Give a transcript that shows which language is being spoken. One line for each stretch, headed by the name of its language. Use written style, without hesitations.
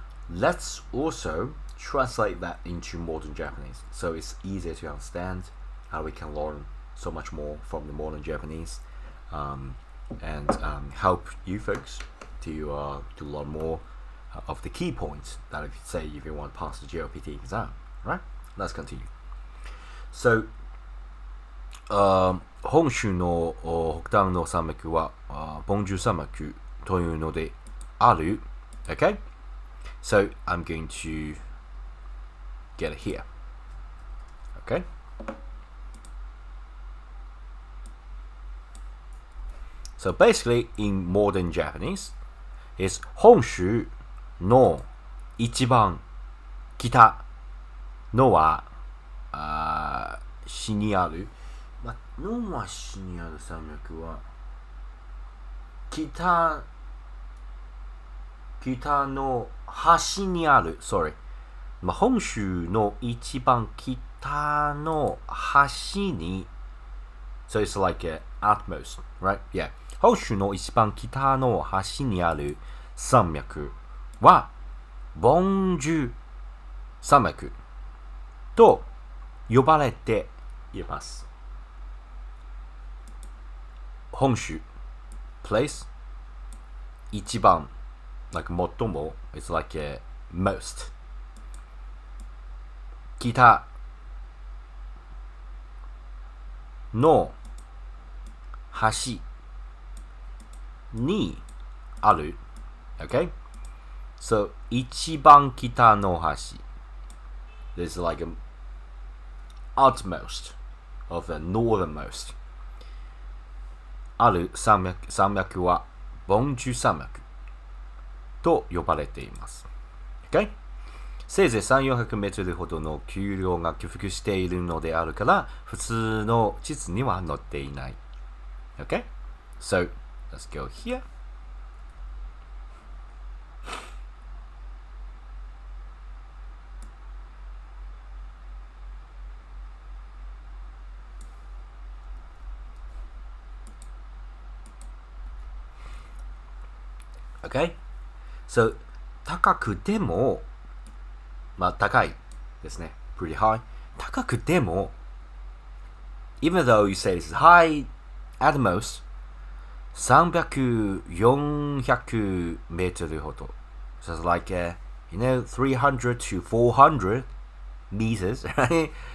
English: Let's also translate that into modern Japanese, so it's easier to understand, how we can learn so much more from the modern Japanese, and help you folks to learn more of the key points that if you want to pass the GLPT exam. Right? Let's continue.
Japanese: So 本州の北端の山脈はボンジュ山脈というのである。
English: Okay? So I'm going to get it here. Okay? So basically, in modern Japanese, it's
Japanese: 本州の一番北のは西にある、のは西にある山脈は北の端にある、
English: sorry、
Japanese: 本州の一番北の端に、
English: so it's like utmost, right? Yeah.
Japanese: 本州の一番北の端にある山脈はボンジュ山脈と呼ばれています。本州 place 一番 like 最も
English: it's like most
Japanese: 北の端にある okay? So 一番北の端
English: there's like a utmost of the northernmost
Japanese: ある山脈はボンジュ山脈と呼ばれています。
English: Okay?
Japanese: せいぜい3、400メートルほどの丘陵が起伏しているのであるから、普通の地図には載っていない。
English: Okay? So, let's go here. Okay?
Japanese: So, 高くても、高いですね。
English: pretty high.
Japanese: 高くても、
English: even though you say it's high at most,
Japanese: 300、400メートルほど。
English: So it's like, 300 to 400 meters, right?